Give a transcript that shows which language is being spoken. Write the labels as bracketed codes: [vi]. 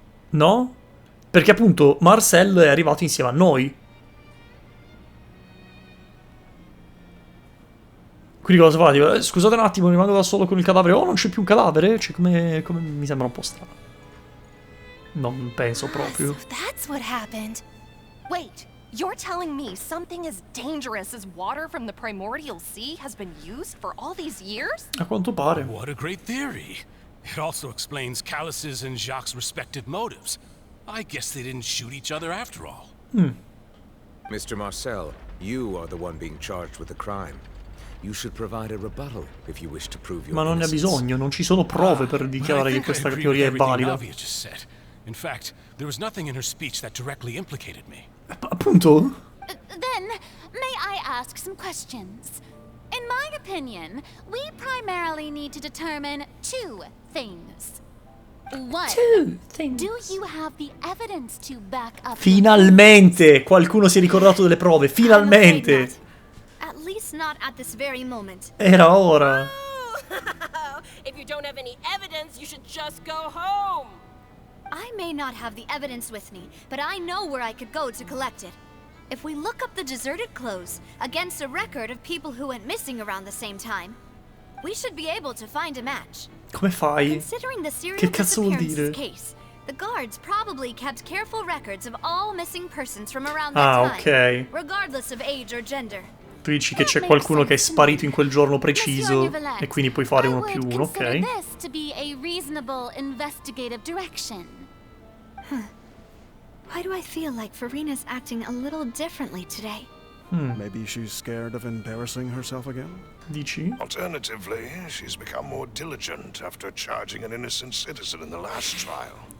[it] No? Perché appunto Marcel è arrivato insieme a noi. Quindi cosa fa? Dico, scusate un attimo, rimango da solo con il cadavere. Oh, non c'è più un cadavere? Cioè, come mi sembra un po' strano. Non penso proprio. [en] So that's what happened. Wait, you're telling me something as dangerous as water from the primordial sea has been used for all these years? [it] A quanto pare. [en] What a great theory. It also explains Callus's and Jacques' respective motives. I guess they didn't shoot each other after all. Mr. Marcel, you are the one being charged with the crime. You should provide a rebuttal if you wish to prove your [it] Ma non ne ha [en] innocence. [it] bisogno, non ci sono prove per dichiarare che questa teoria è valida. [en] In fact, there was nothing in her speech that directly implicated me. [it] Appunto? [en] Then, may I ask some questions? In my opinion, we primarily need to determine two things. One, do you have the evidence to back up? [it] Finalmente! Qualcuno si è ricordato delle prove, finalmente! [en] At least not at this very moment. [it] Era ora. [en] If you don't have any evidence, you should just go home. I may not have the evidence with me, but I know where I could go to collect it. If we look up the deserted clothes against a record of people who went missing around the same time, we should be able to find a match. [it] Come fai? [en] Considering the serial [it] Che cazzo vuol [en] disappearances [it] dire? [en] case, the guards probably kept careful records of all missing persons from around that ok. time, regardless of age or gender. [it] Tu dici che c'è qualcuno che è sparito in quel giorno preciso e quindi puoi fare uno più uno, ok? [en] This to be a reasonable investigative direction. Why do I feel like Farina's acting a little differently today? Maybe she's scared of embarrassing herself again? [it] Dici? [en] Alternatively, she's become more diligent after charging an innocent citizen in the last trial.